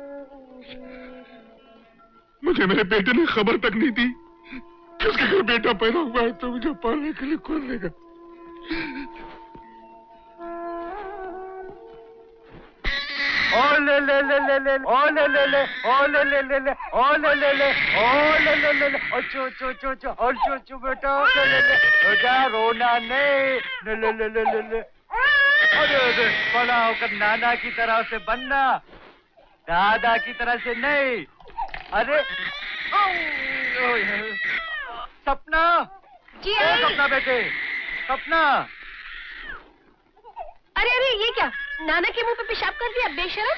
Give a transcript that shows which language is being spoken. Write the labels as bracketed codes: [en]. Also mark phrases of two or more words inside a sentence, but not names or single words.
[hi] मुझे मेरे बेटे ने खबर तक नहीं दी कि उसके घर बेटा पैदा हुआ है, तो मुझे पालने के लिए कौन देगा? ओ ले ले ले ले ले, ओ ले ले ले, ओ ले ले ले ले, ओ ले ले ले, ओ ले ले ले ले, ओ चो चो चो चो, और चो चो बेटा, ओ ले ले ले, ओ जा रोना नहीं, ले ले ले ले ले ले। अरे अरे, बड़ा होकर नाना की तरह से बनना, दादा की तरह से नहीं। अरे सपना जी, सपना बेटे, सपना। अरे अरे, ये क्या, नाना के मुंह पे पेशाब कर दिया बेशरम।